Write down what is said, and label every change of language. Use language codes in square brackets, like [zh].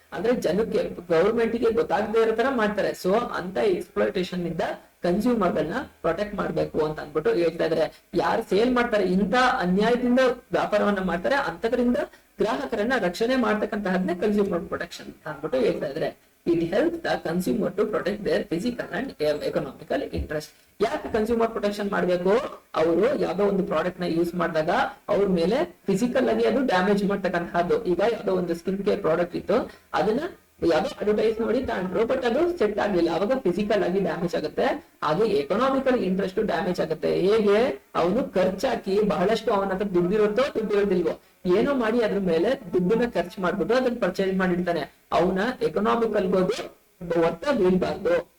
[kn] ಅಂದ್ರೆ ಜನಕ್ಕೆ, ಗವರ್ಮೆಂಟ್ ಗೆ ಗೊತ್ತಾಗದೇ ಇರೋ ತರ ಮಾಡ್ತಾರೆ. ಸೊ ಅಂತ ಎಕ್ಸ್ಪ್ಲಾಯ್ಟೇಷನ್ ಇಂದ ಕನ್ಸ್ಯೂಮರ್ ಗಳನ್ನ ಪ್ರೊಟೆಕ್ಟ್ ಮಾಡ್ಬೇಕು ಅಂತ ಅಂದ್ಬಿಟ್ಟು ಹೇಳ್ತಾ ಇದಾರೆ. ಯಾರು ಸೇಲ್ ಮಾಡ್ತಾರೆ, ಇಂತ ಅನ್ಯಾಯದಿಂದ ವ್ಯಾಪಾರವನ್ನ ಮಾಡ್ತಾರೆ, ಅಂತದ್ರಿಂದ ಗ್ರಾಹಕರನ್ನ ರಕ್ಷಣೆ ಮಾಡ್ತಕ್ಕಂತಹದ್ನೇ ಕನ್ಸ್ಯೂಮರ್ ಪ್ರೊಟೆಕ್ಷನ್ ಅಂತ ಅಂದ್ಬಿಟ್ಟು ಹೇಳ್ತಾ ಇದಾರೆ. [en] It helps the consumer to protect their physical and economical interest. [kn] ಯಾಕೆ ಕನ್ಸ್ಯೂಮರ್ ಪ್ರೊಟೆಕ್ಷನ್ ಮಾಡ್ಬೇಕು, ಅವರು ಯಾವ್ದೋ ಒಂದು ಪ್ರಾಡಕ್ಟ್ ನ ಯೂಸ್ ಮಾಡಿದಾಗ ಅವ್ರ ಮೇಲೆ ಫಿಸಿಕಲ್ ಆಗಿ ಅದು ಡ್ಯಾಮೇಜ್ ಮಾಡ್ತಕ್ಕಂತಹದ್ದು. ಈಗ ಯಾವ್ದೋ ಒಂದು ಸ್ಕಿನ್ ಕೇರ್ ಪ್ರಾಡಕ್ಟ್ ಇತ್ತು, ಅದನ್ನ ಯಾವ್ದೋ ಅಡ್ವರ್ಟೈಸ್ ನೋಡಿ ತಗೊಂಡ್ರು, ಬಟ್ ಅದು ಸೆಟ್ ಆಗ್ಲಿಲ್ಲ, ಅವಾಗ ಫಿಸಿಕಲ್ ಆಗಿ ಡ್ಯಾಮೇಜ್ ಆಗುತ್ತೆ. ಹಾಗೆ ಎಕನಾಮಿಕಲ್ ಇಂಟ್ರೆಸ್ಟ್ ಡ್ಯಾಮೇಜ್ ಆಗುತ್ತೆ. ಹೇಗೆ ಅವನು ಖರ್ಚಾಕಿ ಬಹಳಷ್ಟು ಅವನ ಹತ್ರ ದುಡ್ಡಿರುತ್ತೋ ದುಡ್ಡಿರೋದಿಲ್ವೋ ಏನೋ ಮಾಡಿ ಅದ್ರ ಮೇಲೆ ದುಡ್ಡನ್ನ ಖರ್ಚು ಮಾಡ್ಬಿಟ್ಟು ಅದನ್ನ ಪರ್ಚೇಸ್ ಮಾಡಿರ್ತಾನೆ, ಅವನ ಎಕನಾಮಿಕಲ್ ಗೋದು ಒತ್ತ ಬೀಳ್ಬಾರ್ದು.